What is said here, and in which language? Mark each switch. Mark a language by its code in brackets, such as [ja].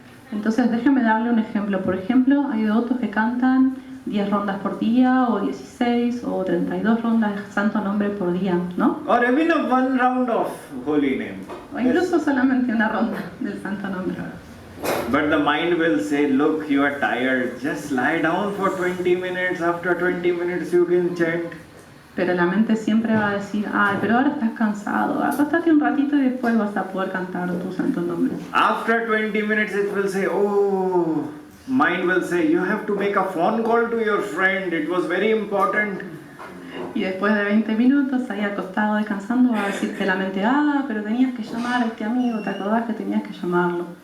[es] Entonces déjeme darle un ejemplo. Por ejemplo, hay devotos que cantan 10 rondas por día, o 16, o 32 rondas de santo nombre por día, ¿no? [en] Or even one round of holy name. [es] O incluso solamente una ronda del santo nombre. [en] But the mind will say, look, you are tired, just lie down for 20 minutes, after 20 minutes you can chant. [es] Pero la mente siempre va a decir, pero ahora estás cansado, acostate un ratito y después vas a poder cantar tu santo nombre. [en] After 20 minutes it will say, mind will say, you have to make a phone call to your friend, it was very important. [es] Y después de 20 minutos, ahí acostado descansando, va a decirte la mente, pero tenías que llamar a este amigo, ¿te acordás que tenías que llamarlo?